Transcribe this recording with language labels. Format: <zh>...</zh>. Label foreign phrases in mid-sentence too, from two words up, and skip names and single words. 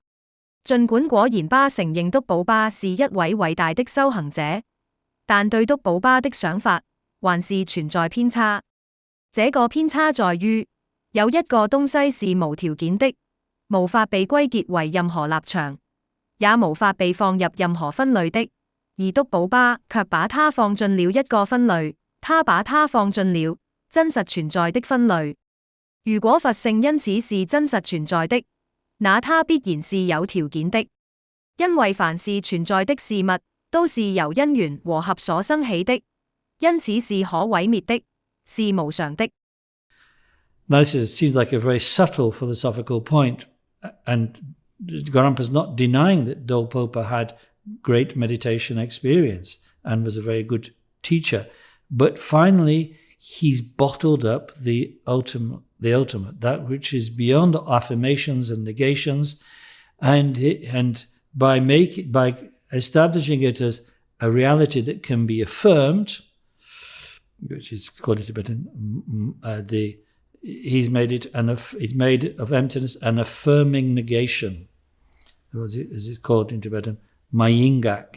<zh>儘管果然巴承認篤寶巴是一位偉大的修行者，但對篤寶巴的想法還是存在偏差。這個偏差在於有一個東西是無條件的，無法被歸結為任何立場，也無法被放入任何分類的，而篤寶巴卻把它放進了一個分類，他把它放進了真實存在的分類。如果佛性因此是真實存在的，那它必然是有條件的，因為凡是存在的事物都是由因緣和合所生起的，因此是可毀滅的，是無常的。</zh> <en>Now this seems like a very subtle philosophical point, and Gorampa's not denying that Dolpopa had great meditation experience and was a very good teacher. But finally, he's bottled up the ultimate, that which is beyond affirmations and negations, and by establishing it as a reality that can be affirmed, which is called in Tibetan, he's made of emptiness an affirming negation, as it's called in Tibetan, mayingak.</en>